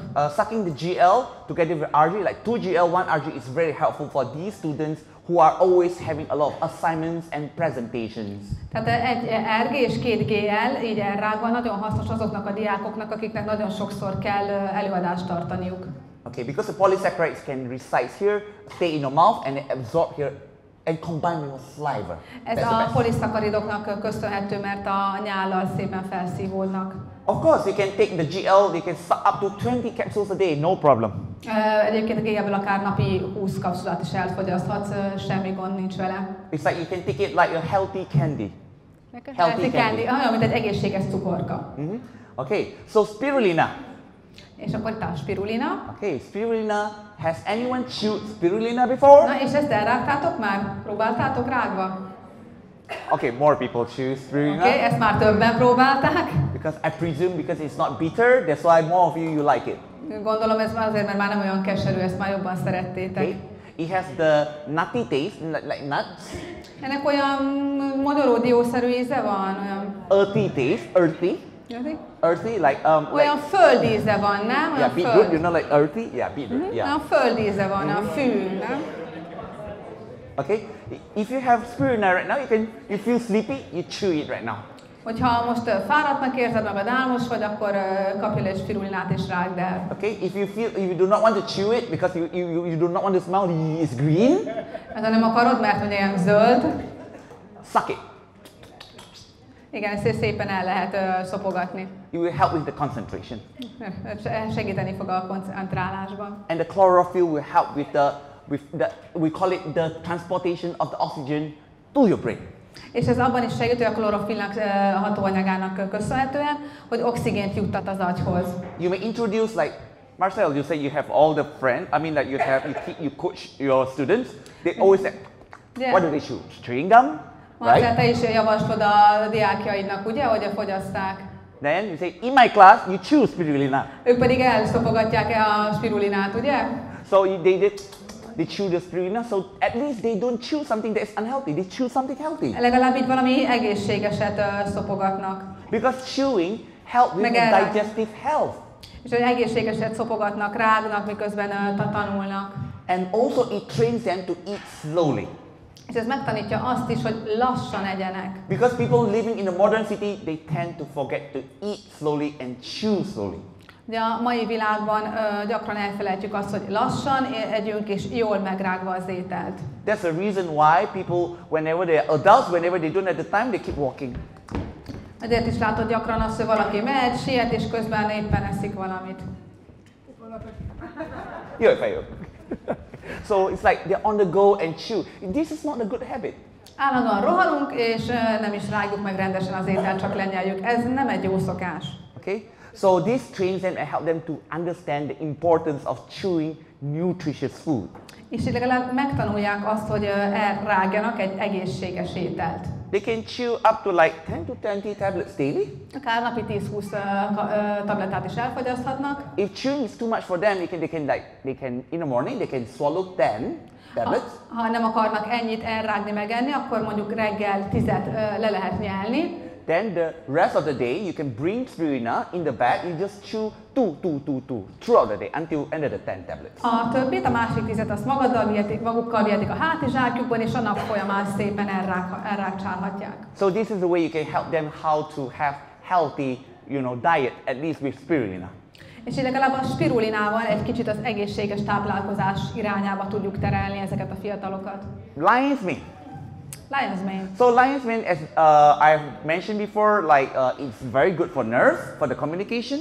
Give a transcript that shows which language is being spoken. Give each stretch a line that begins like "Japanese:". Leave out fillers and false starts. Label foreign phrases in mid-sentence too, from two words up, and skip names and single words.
English: Sucking the GL together with RG, like 2 GL, 1 RG is very helpful for these students who are always having a lot of assignments and presentations.
Hungarian: Tehát egy RG és 2 GL így elrágva nagyon hasznos azoknak a diákoknak, akiknek nagyon sokszor kell előadást tartaniuk.
English: Okay, because the polysaccharides can reside here, stay in your mouth and absorb here and combine with saliva.
Hungarian: Ez a poliszakkaridoknak köszönhető, mert a nyállal szépen felszívódnak.
English: Of course, you can take the GL, you can suck up to 20 capsules a day, no problem.
Hungarian: Egyébként a GL-ből akár napi 20 kapszulát is elfogyaszthatsz, semmi gond nincs vele.
English: It's like you can take it like a healthy candy. Healthy candy,
Hungarian: olyan, mint egy egészséges cukorka.
English: Okay, so spirulina.
Hungarian: És akkor itt a spirulina.
English: Okay, spirulina. Has anyone chewed spirulina before?
Hungarian: Na, és ezt elrágtátok már? Próbáltátok rágva?
English: Okay, more people chew spirulina.
Hungarian: Okay, ezt már többen próbálták.
English: Because I presume because it's not bitter, that's why more of you like it.
Hungarian: Gondolom ez azért, mert már nem olyan keserű, ezt már jobban szerettétek.
English: Okay. It has the nutty taste, like nuts.
Hungarian: Ennek olyan magyaródiószerű íze van, olyan...
English: Earthy taste, earthy. Earthy, like
Hungarian: olyan
English: like,
Hungarian: földíze van, nem?
English: Yeah, beetroot, you know, like earthy. Yeah, beetroot. Yeah.
Hungarian: Olyan földíze van, olyan fű, nem?
English: Okay. If you have spirulina right now, you feel sleepy, you chew it right now.
Hungarian: Hogyha most fáradtnak érzed magad, álmos vagy, akkor kapj egy spirulinát és rágd el.
English: Okay. If you do not want to chew it because you do not want to smell it's green.
Hungarian: Ha nem akarod, mert hogy ilyen zöld.
English: Suck it.
Hungarian: Igen, ezt szépen el lehet szopogatni.
English: It will help with the concentration.
Hungarian: Segíteni fog a koncentrálásban.
English: And the chlorophyll will help with the we call it the transportation of the oxygen to your brain.
Hungarian: És ez abban is segít, hogy a klorofillnak hatóanyagának köszönhetően, hogy oxigént juttat az agyhoz.
English: You may introduce like Marcel, you say you have all the friends. I mean, like you coach your students. They always say, what do they chew? Chewing gum,
Hungarian: Marcel, te is javaslod a diákjaidnak, ugye, hogy fogyaszták.
English: Then you say, in my class, you chew spirulina.
Hungarian: Ők pedig elszopogatják a spirulinát, ugye?
English: So they they chew the spirulina, so at least they don't chew something that is unhealthy. They chew something healthy.
Hungarian: Legalább így valami egészségeset szopogatnak.
English: Because chewing helps with the digestive health.
Hungarian: És hogy egészségeset szopogatnak, rágnak, miközben tanulnak.
English: And also it trains them to eat slowly.
Hungarian: És ez megtanítja azt is, hogy lassan egyenek.
English: Because people living in the modern city, they tend to forget to eat slowly and chew slowly.
Hungarian: De a mai világban gyakran elfelejtjük azt, hogy lassan együnk és jól megrágva az ételt.
English: That's the reason why people, whenever they are adults, whenever they don't have the time, they keep walking.
Hungarian: Ezért is látod gyakran azt, hogy valaki megy, siet, és közben éppen eszik valamit. Jó fejő.
English: So it's like they're on the go and chew. This is not a good habit.
Hungarian: Állandóan rohanunk, és nem is rágjuk meg rendesen az ételt, csak lenyeljük. Ez nem egy jó szokás.
English: Okay? So this trains them and help them to understand the importance of chewing nutritious food.
Hungarian: És így legalább megtanulják azt, hogy elrágjanak egy egészséges ételt.
English: They can chew up to like 10 to 20 tablets daily.
Hungarian: Akár napi 10-20 tablettát is elfogyaszthatnak.
English: If chewing is too much for them, they can in the morning they can swallow 10 tablets.
Hungarian: Ha nem akarnak ennyit elrágni, megenni, akkor mondjuk reggel 10-et le lehet nyelni.
English: Then the rest of the day you can bring spirulina in the bag. You just chew two throughout the day until end of the 10 tablets.
Hungarian: A többit, a másik 10-et azt magukkal vihetik a hátizsákjukban, és a nap folyamán szépen elrágcsálhatják.
English: So this is the way you can help them how to have healthy, diet, at least with spirulina.
Hungarian: És így legalább a spirulinával egy kicsit az egészséges táplálkozás irányába tudjuk terelni ezeket a fiatalokat.
English: Lion's mane. Lion's mane. So lion's mane, as I've mentioned before, it's very good for nerves, for the communication.